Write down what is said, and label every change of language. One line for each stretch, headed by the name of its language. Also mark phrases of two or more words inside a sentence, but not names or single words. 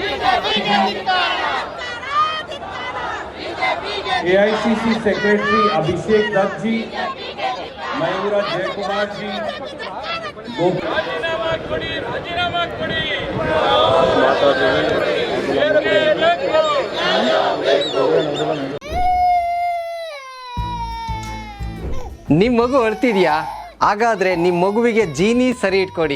Hindi: एआईसीसी सेक्रेटरी अभिषेक दत्त जी, मयूरा जयकुमार जी,
Kannada: ನಿಮ್ಮ ಮಗು ಅಳ್ತಿದ್ಯಾ? ಹಾಗಾದ್ರೆ ನಿಮ್ಮ ಮಗುವಿಗೆ ಜೀನಿ ಸರಿ ಇಟ್ಕೊಡಿ.